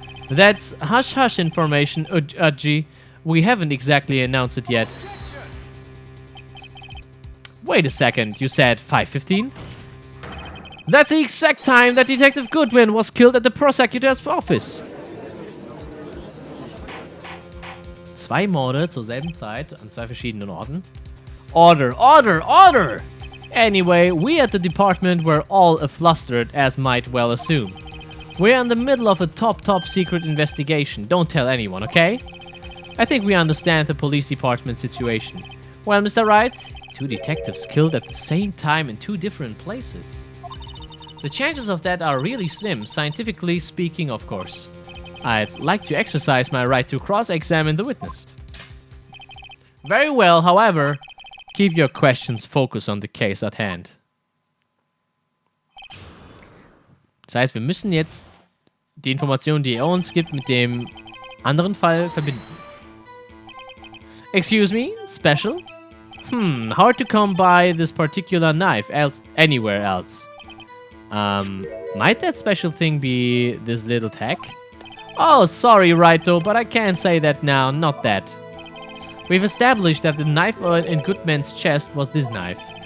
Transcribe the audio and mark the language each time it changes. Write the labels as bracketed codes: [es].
[en] That's hush-hush information, Udji. We haven't exactly announced it yet. Wait a second, you said 5:15? That's the exact time that Detective Goodwin was killed at the prosecutor's office. [de] 2 Morde zur selben Zeit an 2 verschiedenen Orten. [en] Order, order, order! Anyway, we at the department were all flustered, as might well assume. We're in the middle of a top secret investigation. Don't tell anyone, okay? I think we understand the police department situation. Well, Mr. Wright, 2 detectives killed at the same time in 2 different places. The chances of that are really slim, scientifically speaking, of course. I'd like to exercise my right to cross-examine the witness. Very well, however, keep your questions focused on the case at hand. [de] Das heißt, wir müssen jetzt die Informationen, die er uns gibt, mit dem anderen Fall verbinden. [en] Excuse me? Special? Hard to come by this particular knife anywhere else. Might that special thing be this little tag? Oh, sorry, Wrighto, but I can't say that now, not that. We've established that the knife in Goodman's chest was this knife.